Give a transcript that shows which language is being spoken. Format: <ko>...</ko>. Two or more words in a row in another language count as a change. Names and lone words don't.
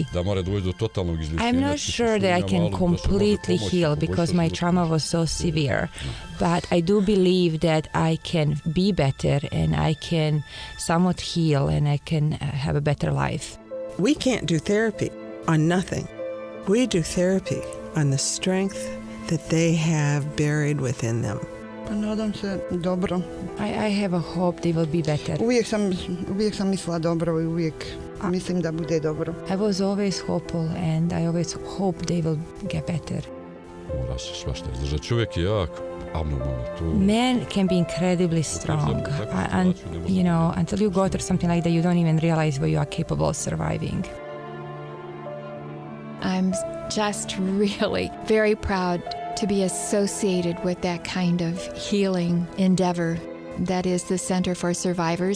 <en>I'm not sure that I can completely heal because my trauma was so severe, but I do believe that I can be better and I can somewhat heal and I can have a better life. We can't do therapy on nothing. We do therapy on the strength that they have buried within them.</en> <bs>Pa nadam se dobro.</bs> <en>I have a hope they will be better.</en> <bs>Uvijek sam mislila dobro i uvijek mislim da bude dobro.</bs> <en>I was always hopeful and I always hope they will get better.</en> <bs>Mora se svašta izdržati. Čovjek je jak, abnormalno to.</bs> <en>Man can be incredibly strong. And, you know, until you go through something like that, you don't even realize what you are capable of surviving. I'm just really very proud to be associated with that kind of healing endeavor that is the Center for Survivors.</en>